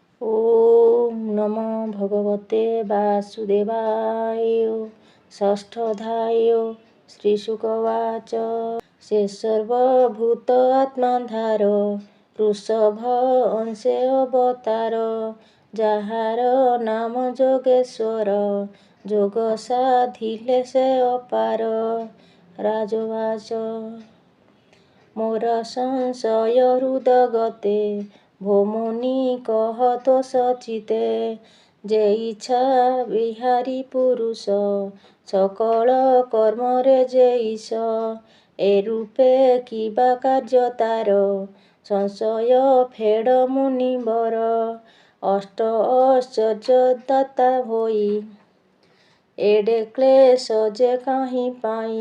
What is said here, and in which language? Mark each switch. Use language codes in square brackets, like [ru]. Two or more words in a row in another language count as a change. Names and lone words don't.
[sa] ओम नमो भगवते वासुदेवाय। षष्ठोऽध्याय। श्रीशुकवाच। [or] ସେ ସର୍ବଭୂତ ଆତ୍ମାଧାର ବୃଷଭ ଅଂଶେ ଅବତାର ଯାହାର ନାମ ଯୋଗେଶ୍ୱର ଯୋଗ ସାଧିଲେ ସେ ଅପାର। ରାଜବାଚ। ମୋର ସଂଶୟ ହୃଦଗତେ ଭୋମୁନି କହତ ସଚିତେ ଯେ ଇଚ୍ଛା ବିହାରୀ ପୁରୁଷ ସକଳ କର୍ମରେ ଯେ ଈଶ ଏ ରୂପେ କିବା କାର୍ଯ୍ୟ ତାର ସଂଶୟ ଫେଡ଼ ମୁନିବର ଅଷ୍ଟ ଐଶ୍ୱର୍ଯ୍ୟଦାତା ହୋଇ ଏଡ଼େ କ୍ଲେଶ ଯେ କାହିଁ ପାଇଁ।